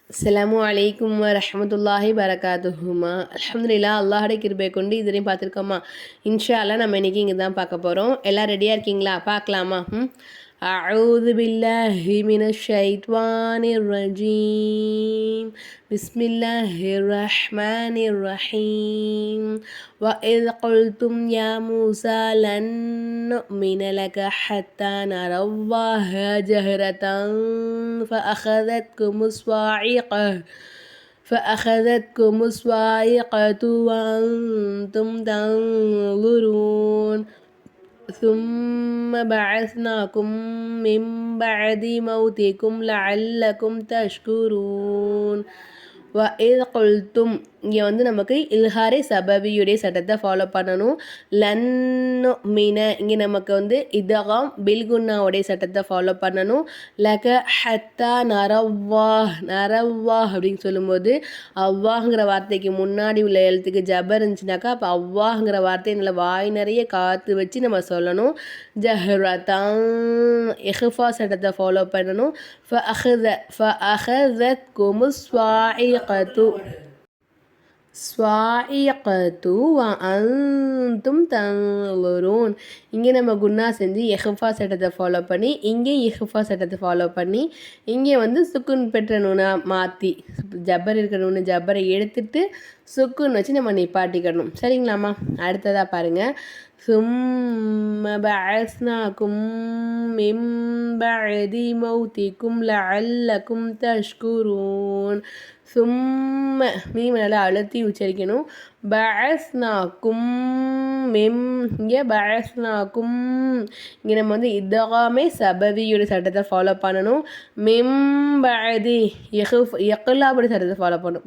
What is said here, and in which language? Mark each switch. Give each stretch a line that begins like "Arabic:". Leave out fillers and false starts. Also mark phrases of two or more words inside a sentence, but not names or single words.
Arabic: السلام عليكم ورحمة الله وبركاته.
Tamil: அல்ஹம்துலில்லாஹ், அல்லாஹ்வுடைய கிருபையை கொண்டு இதுவரையும் பார்த்துருக்கோமா.
Arabic: إن شاء الله
Tamil: நம்ம இன்றைக்கி இங்கே தான் பார்க்க போகிறோம். எல்லாம் ரெடியாக இருக்கீங்களா? பார்க்கலாமா?
Arabic: أعوذ بالله من الشيطان الرجيم. بسم الله الرحمن الرحيم. وإذ قلتم يا موسى لن نؤمن لك حتى نرى الله جهرة فأخذتكم الصاعقة وأنتم تنظرون ثم بعثناكم من بعد موتكم لعلكم تشكرون. وإذ قلتم
Tamil: இங்கே நமக்கு இல்ஹாரே சபவியுடைய சட்டத்தை ஃபாலோ பண்ணணும்.
Arabic: لن نؤمن
Tamil: இங்கே நமக்கு இதகாம் பில்குன்னாவுடைய சட்டத்தை ஃபாலோ பண்ணணும்.
Arabic: لك حتى نرى الله
Tamil: அப்படின்னு சொல்லும்போது அவ்வாஹ்ங்கிற வார்த்தைக்கு முன்னாடி உள்ள எழுத்துக்கு ஜபர் இருந்துச்சுனாக்கா அப்போ அவ்வாஹ்ங்கிற வார்த்தையை நல்லா வாய் நிறைய காற்று வச்சு நம்ம சொல்லணும். ஜஹ்ரதான் இஹ்ஃபா சட்டத்தை ஃபாலோ பண்ணணும்.
Arabic: فأخذتكم الصاعقة وأنتم تنظرون.
Tamil: இங்கே நம்ம குன்னா செஞ்சு இஹ்ஃபா சட்டத்தை ஃபாலோ பண்ணி இங்கே இஹ்ஃபா சட்டத்தை ஃபாலோ பண்ணி இங்கே சுக்குன் பெற்ற நூனை மாற்றி ஜப்பர் இருக்கிற நூனை ஜப்பரை எடுத்துட்டு சுக்குன் வச்சு நம்ம நிப்பாட்டிக்கணும். சரிங்களாம்மா? அடுத்ததாக பாருங்கள்.
Arabic: ثم بعثناكم من بعد موتكم لعلكم تشكرون.
Tamil: சும்ம மீம் நல்லா அழுத்தி உச்சரிக்கணும். பஅஸ்னாக்கும் மிம் இங்கே பஅஸ்னாக்கும் இங்கே நம்ம இதகாமே சபவியோட சட்டத்தை ஃபாலோ பண்ணணும். மிம்பதி யக்லாபுடைய சட்டத்தை ஃபாலோ பண்ணணும்.